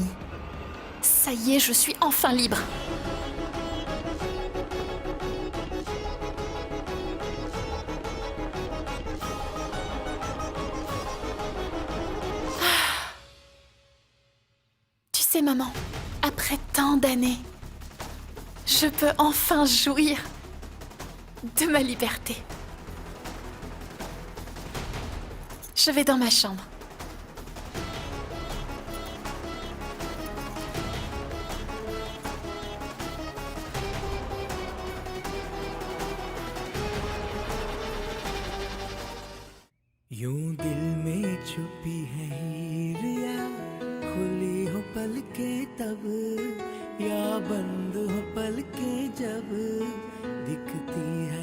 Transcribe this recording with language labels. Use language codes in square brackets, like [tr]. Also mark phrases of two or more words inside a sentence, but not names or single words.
[fr] Ça y est, je suis enfin libre. Tu sais, maman, après tant d'années, je peux enfin jouir de ma liberté. Je vais dans ma chambre. [hi] यूं दिल में छुपी है हीर या खुली हो पलकें तब या बंद हो पलकें जब दिखती है